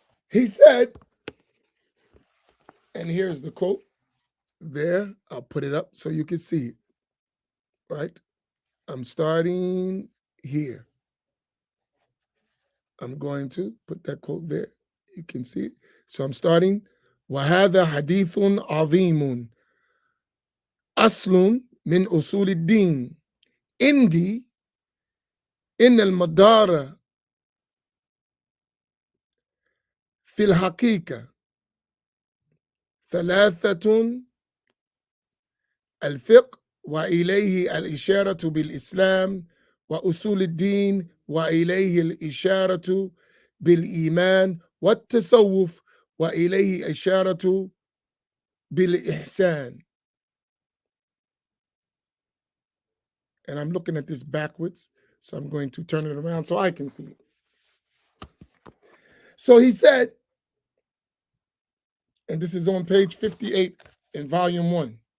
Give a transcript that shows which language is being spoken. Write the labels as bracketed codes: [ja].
[en] He said, and here's the quote there, I'll put it up so you can see it, right? I'm starting here. I'm going to put that quote there. You can see it. So I'm starting. [ar] وَهَذَا حَدِيثٌ عَظِيمٌ أَصْلٌ مِنْ أُصُولِ الدِّينِ إِنْدِي إِنَّ الْمَدَارَ في الحقيقة ثلاثة: الفقه وإليه الإشارة بالإسلام، وأصول الدين وإليه الإشارة بالإيمان، والتصوف وإليه إشارة بالإحسان. [en] And I'm looking at this backwards, so I'm going to turn it around so I can see it. So he said, and this is on page 58 in volume 1.